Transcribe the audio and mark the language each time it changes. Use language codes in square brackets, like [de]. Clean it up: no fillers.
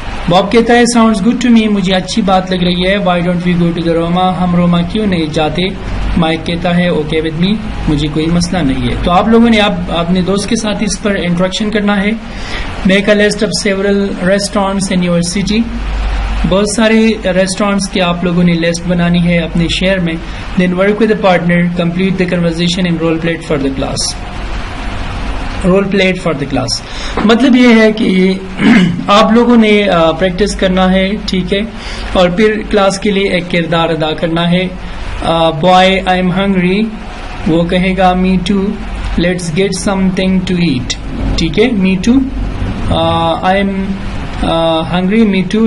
[ur] باب کہتا ہے [en] sounds good to me, [ur] مجھے اچھی بات لگ رہی ہے. [en] why don't we go to the Roma, [ur] ہم روما کیوں نہیں جاتے. مائک کہتا ہے [en] okay with me, [ur] مجھے کوئی مسئلہ نہیں ہے. تو آپ لوگوں نے اب اپنے دوست کے ساتھ اس پر انٹریکشن کرنا ہے. [en] make a list of several restaurants in your city, [ur] بہت سارے ریسٹورینٹس کی آپ لوگوں نے لسٹ بنانی ہے اپنے شہر میں. [en] Then work with a partner, complete the conversation in role play for the class. [ur] Role plate for the class مطلب یہ ہے کہ آپ لوگوں نے پریکٹس کرنا ہے, ٹھیک ہے, اور پھر کلاس کے لیے ایک کردار ادا کرنا ہے. [en] boy I am hungry, [ur] وہ کہے گا [en] Me to. Let's get some thing to at, [ur] ٹھیک ہے, [en] Me too. I am hungry, me too.